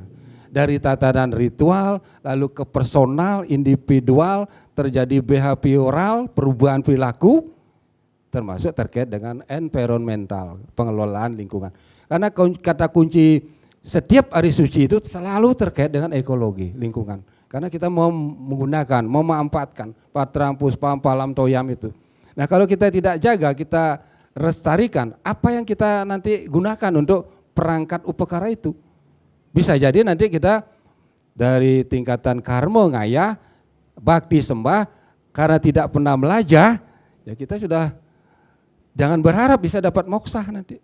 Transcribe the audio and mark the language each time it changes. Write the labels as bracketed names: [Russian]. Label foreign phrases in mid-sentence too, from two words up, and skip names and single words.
[Indonesian] Dari tatanan ritual, lalu ke personal, individual, terjadi behavioral, perubahan perilaku, termasuk terkait dengan environmental, pengelolaan lingkungan. Karena kata kunci setiap hari suci itu selalu terkait dengan ekologi, lingkungan. Karena kita mau menggunakan, mau memanfaatkan [Sanskrit] patrang, puspam, palam, toyam [Indonesian] itu. Nah kalau kita tidak jaga, kita lestarikan, apa yang kita nanti gunakan untuk perangkat upakara itu. Bisa jadi nanti kita dari tingkatan karma ngayah, bakti sembah, karena tidak pernah melajah, ya kita sudah jangan berharap bisa dapat moksa nanti.